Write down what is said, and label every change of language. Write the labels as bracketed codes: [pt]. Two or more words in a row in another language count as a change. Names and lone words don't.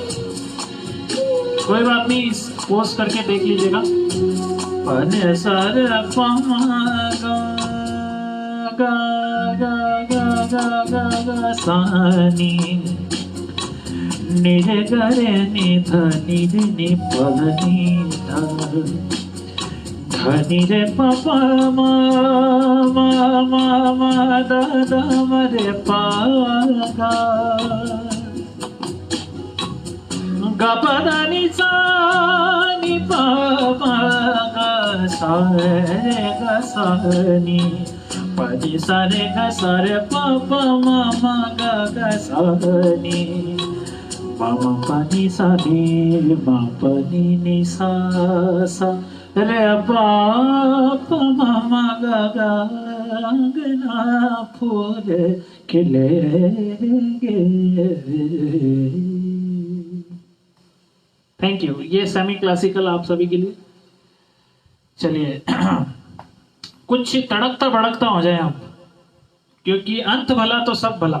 [hi] कोई बात नहीं, पोस्ट करके देख लीजिएगा। पने सर गा गा गा गा गा गा सानी, निज गरे नि धनि नि पधनि धनि रे पापा मा मा मा मा दा दा मरे पा गा गा पा दा नि सा नि पा मा गा सा रे गा सा नि पा नि सा रे गा सा रे पा पा मा मा गा गा सा नि मा मा पा नि सा नि मा पा नि सा सा रे बाप मामा गा गना फूल खिलेंगे। [en] Thank you. [hi] ये [en] semi classical [hi] आप सभी के लिए। चलिए कुछ तड़कता भड़कता हो जाए आप, क्योंकि अंत भला तो सब भला।